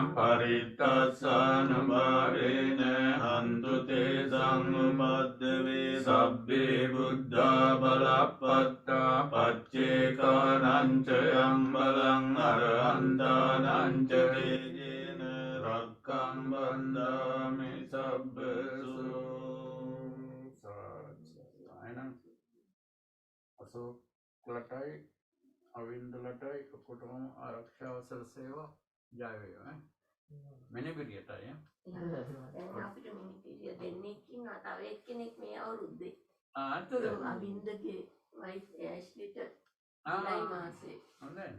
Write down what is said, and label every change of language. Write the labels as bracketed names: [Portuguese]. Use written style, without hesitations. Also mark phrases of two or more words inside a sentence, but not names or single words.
[Pali] පරිත්තස්සානුභාවේන හන්තු තේ සංඋපද්දවේ සබ්බේ බුද්ධා බලප්පත්තා පච්චේකානං ච යම් බලං අරහන්තානං ච තේජේන රක්ඛං බන්ධාමි සබ්බසෝ [Sinhala] අශෝකලටයි අවින්දලටයි ඔක්කොටම ආරක්ෂාව සැලසේවා ජය වේවා මිනිපිරියටයි අපිට මිනිපිරිය දෙන්නෙක් ඉන්නවා තව එක්කෙනෙක් මේ අවුරුද්දේ අතද අවින්දගේ වයිෆ් ඇෂ්ලිට ජුලයි මාසේ හොඳයිනේ